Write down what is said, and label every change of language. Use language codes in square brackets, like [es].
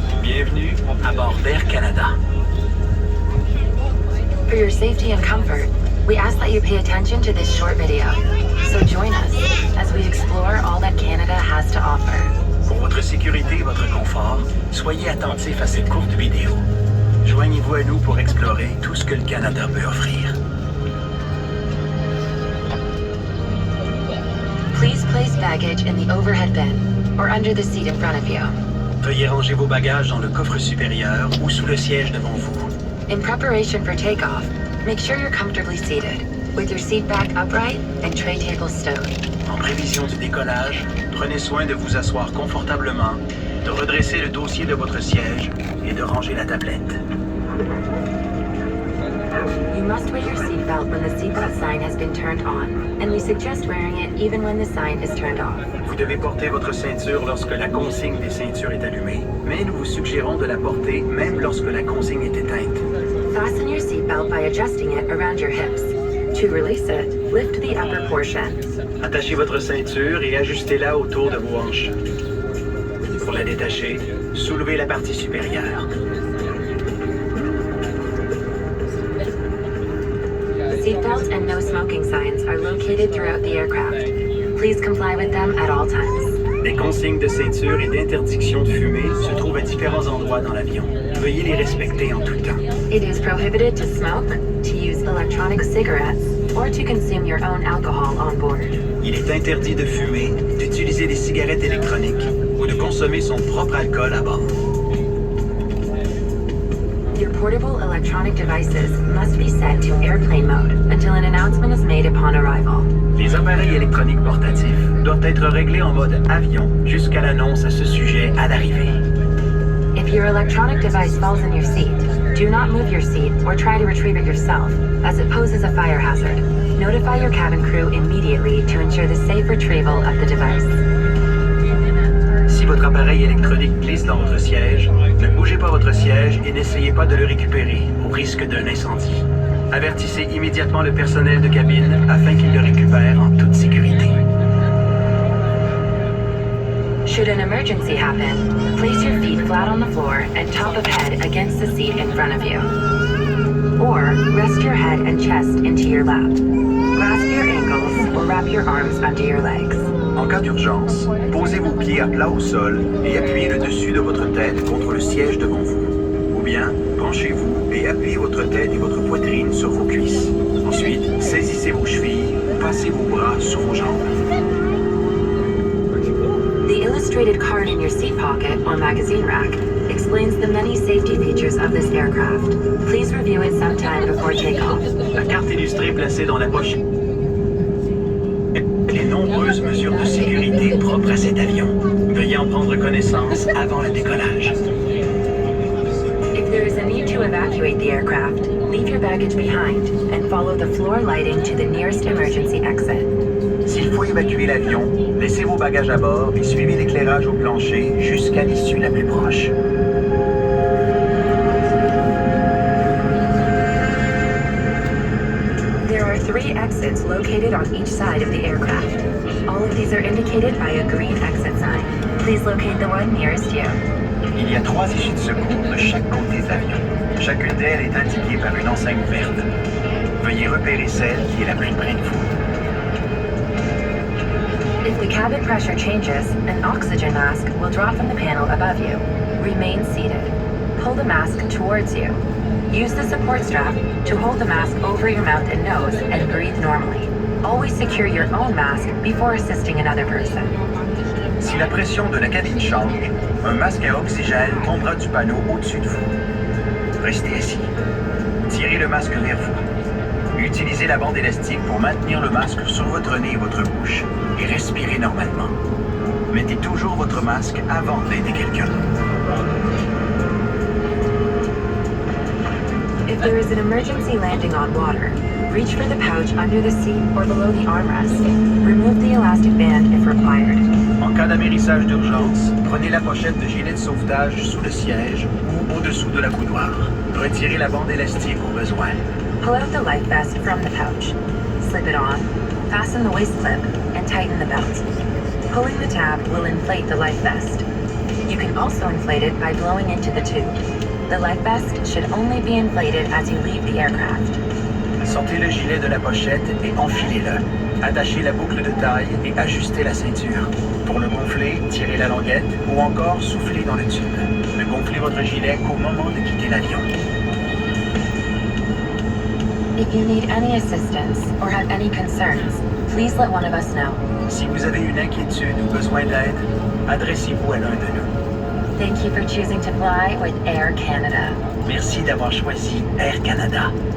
[fr] Bienvenue à bord d'Air Canada. [en] For your safety and comfort, we ask that you pay attention to this short video. So join us as we explore all that Canada has to offer. [fr] Pour votre sécurité et votre confort, soyez attentifs à cette courte vidéo. Joignez-vous à nous pour explorer tout ce que le Canada peut offrir. [en] Please place baggage in the overhead bin or under the seat in front of you. [fr] Veuillez ranger vos bagages dans le coffre supérieur ou sous le siège devant vous. [en] In preparation for takeoff, make sure you're comfortably seated, with your seat back upright and tray table stowed. [fr] En prévision du décollage, prenez soin de vous asseoir confortablement, de redresser le dossier de votre siège et de ranger la tablette. [en] You must wear your seatbelt when the seatbelt sign has been turned on, and we suggest wearing it even when the sign is turned off. [fr] Vous devez porter votre ceinture lorsque la consigne des ceintures est allumée, mais nous vous suggérons de la porter même lorsque la consigne est éteinte. [en] Fasten your seatbelt by adjusting it around your hips. To release it, lift the upper portion. [fr] Attachez votre ceinture et ajustez-la autour de vos hanches. Pour la détacher, soulevez la partie supérieure. [en] Seatbelt and no smoking signs are located throughout the aircraft. Please comply with them at all times. [fr] Les consignes de ceinture et d'interdiction de fumer se trouvent à différents endroits dans l'avion. Veuillez les respecter en tout temps. [en] It is prohibited to smoke, to use electronic cigarettes, or to consume your own alcohol on board. [fr] Il est interdit de fumer, d'utiliser des cigarettes électroniques ou de consommer son propre alcool à bord. [en] Your portable electronic devices must be set to airplane mode until an announcement is made upon arrival. [fr] Les appareils électroniques portatifs doivent être réglés en mode avion jusqu'à l'annonce à ce sujet à l'arrivée. [en] If your electronic device falls in your seat, do not move your seat or try to retrieve it yourself, as it poses a fire hazard. Notify your cabin crew immediately to ensure the safe retrieval of the device. [fr] Si votre appareil électronique glisse dans votre siège, ne bougez pas votre siège et n'essayez pas de le récupérer au risque d'un incendie. Avertissez immédiatement le personnel de cabine afin qu'il le récupère en toute sécurité. [en] Should an emergency happen, place your feet flat on the floor and top of head against the seat in front of you. Or rest your head and chest into your lap. Grasp your ankles or wrap your arms under your legs. [fr] En cas d'urgence, posez vos pieds à plat au sol et appuyez le dessus de votre tête contre le siège devant vous. Ou bien, penchez-vous et appuyez votre tête et votre poitrine sur vos cuisses. Ensuite, saisissez vos chevilles ou passez vos bras sur vos jambes. [en] The illustrated card in your seat pocket or magazine rack explains the many safety features of this aircraft. Please review it sometime before takeoff. [fr] La carte illustrée placée dans la poche. Les nombreuses mesures de sécurité propres à cet avion. Veuillez en prendre connaissance avant le décollage. [en] If there is a need to evacuate the aircraft, leave your baggage behind and follow the floor lighting to the nearest emergency exit. [fr] S'il faut évacuer l'avion, laissez vos bagages à bord et suivez l'éclairage au plancher jusqu'à l'issue la plus proche. [en] There are 3 exits located on each side of the aircraft. All of these are indicated by a green exit sign. Please locate the one nearest you. [fr] Il y a 3 issues de secours de chaque côté de l'avion. Chacune d'elles est indiquée par une enseigne verte. Veuillez repérer celle qui est la plus près de vous. [en] If the cabin pressure changes, an oxygen mask will drop from the panel above you. Remain seated. Pull the mask towards you. Use the support strap to hold the mask over your mouth and nose and breathe normally. Always secure your own mask before assisting another person. [fr] Si la pression de la cabine change, un masque à oxygène tombera du panneau au-dessus de vous. Restez assis. Tirez le masque vers vous. Utilisez la bande élastique pour maintenir le masque sur votre nez et votre bouche et respirez normalement. Mettez toujours votre masque avant d'aider quelqu'un. [en] If there is an emergency landing on water, reach for the pouch under the seat or below the armrest. Remove the elastic band if required. [fr] En cas d'amérissage d'urgence, prenez la pochette de gilet de sauvetage sous le siège ou au-dessous de la coudoir. Retirez la bande élastique au besoin. [en] Pull out the life vest from the pouch. Slip it on, fasten the waist clip, and tighten the belt. Pulling the tab will inflate the life vest. You can also inflate it by blowing into the tube. The life vest should only be inflated as you leave the aircraft. [fr] Sortez le gilet de la pochette et enfilez-le. Attachez la boucle de taille et ajustez la ceinture. Pour le gonfler, tirez la languette ou encore soufflez dans le tube. Ne gonflez votre gilet qu'au moment de quitter l'avion. [en] If you need any assistance or have any concerns, please let one of us know. [fr] Si vous avez une inquiétude ou besoin d'aide, adressez-vous à l'un de nous. [en] Thank you for choosing to fly with Air Canada. [fr] Merci d'avoir choisi Air Canada.